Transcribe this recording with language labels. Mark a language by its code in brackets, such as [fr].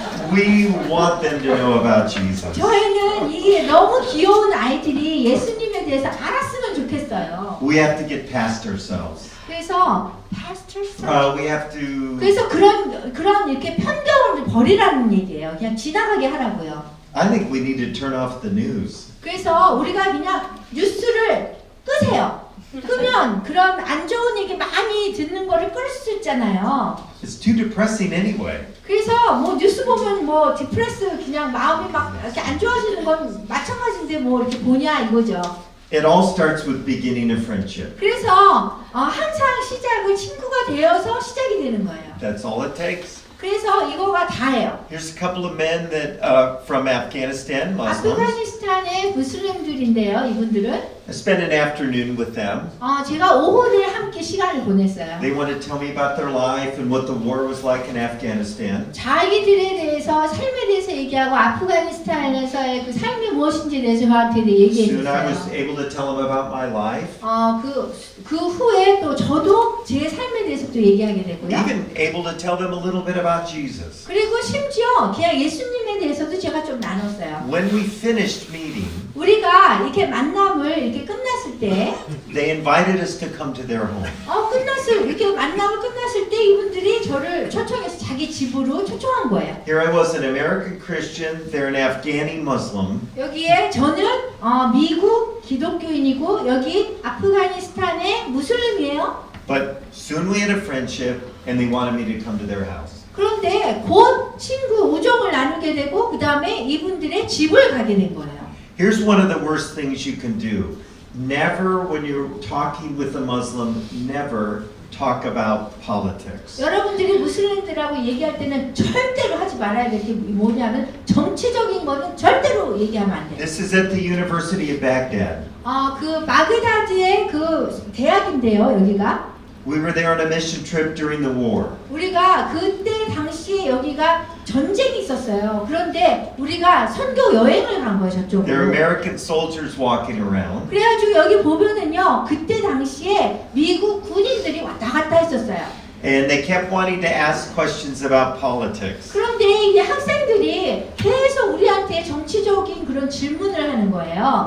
[en] We want them to know about Jesus. [ko] 저희는 이게 너무 귀여운 아이들이 예수님에 대해서 알았으면 좋겠어요. [en] We have to get past ourselves. [ko] 그래서 [en] We have to. [ko] 그래서 그런 이렇게 편견을 버리라는 얘기예요. 그냥 지나가게 하라고요. [en] I think we need to turn off the news. [ko] 그래서 우리가 그냥 뉴스를 끄세요. 끄면 그런 안 좋은 얘기 많이 듣는 거를 끌 수 있잖아요. [en] It's too depressing anyway. [ko] 그래서 뭐 뉴스 보면 디프레스 그냥 마음이 막 이렇게 안 좋아지는 건 마찬가지인데 뭐 이렇게 보냐 이거죠. [en] It all starts with beginning a friendship. [ko] 그래서 항상 시작은 친구가 되어서 시작이 되는 거예요. [en] That's all it takes. [ko] 그래서 이거가 다예요. [en] Here's a couple of men that from Afghanistan, Muslims. [ko] 아프가니스탄의 무슬림들인데요, 이분들은. [en] I spent an afternoon with them. [ko] 제가 오후를 함께 시간을 보냈어요. [en] They wanted to tell me about their life and what the war was like in Afghanistan. [ko] 자기들에 대해서 삶에 대해서 얘기하고 아프가니스탄에서의 그 삶이 무엇인지에 대해서 저한테 얘기해 [en] Soon I was [ko] 줬어요. [en] able to tell them about my life. [ko] 그 후에 또 저도 제 삶에 대해서 또 얘기하게 되고요. [en] Even able to tell them a little bit about Jesus. [ko] 그리고 심지어 그냥 예수님에 대해서도 제가 좀 나눴어요. [en] When we finished meeting, [ko] 우리가 이렇게 만남을 이렇게 끝났을 때, [en] they invited us to come to their home. [ko] 이렇게 만남을 끝났을 때 이분들이 저를 초청해서 자기 집으로 초청한 거예요. [en] Here I was, an American Christian, they're an Afghani Muslim. [ko] 여기에 저는 미국 기독교인이고 여기 아프가니스탄의 무슬림이에요. [en] But soon we had a friendship and they wanted me to come to their house. [ko] 그런데 곧 친구 우정을 나누게 되고 그 다음에 이분들의 집을 가게 된 거예요. [en] Here's one of the worst things you can do. Never, when you're talking with a Muslim, never talk about politics. [ko] 여러분들이 무슬림들하고 얘기할 때는 절대로 하지 말아야 될 게 뭐냐면 정치적인 거는 절대로 얘기하면 안 돼요. [en] This is at the University of Baghdad. [ko] 그 바그다드의 그 대학인데요, 여기가. [en] We were there on a mission trip during the war. [ko] 우리가 그때 당시에 여기가 전쟁이 있었어요. 그런데 우리가 선교 여행을 간 거예요, [en] There are [ko] 저쪽으로. [en] American soldiers walking around. [ko] 그래가지고 여기 보면은요, 그때 당시에 미국 군인들이 왔다 갔다 했었어요. [en] And they kept wanting to ask questions about politics. [ko] 그런데 이제 학생들이 계속 우리한테 정치적인 그런 질문을 하는 거예요.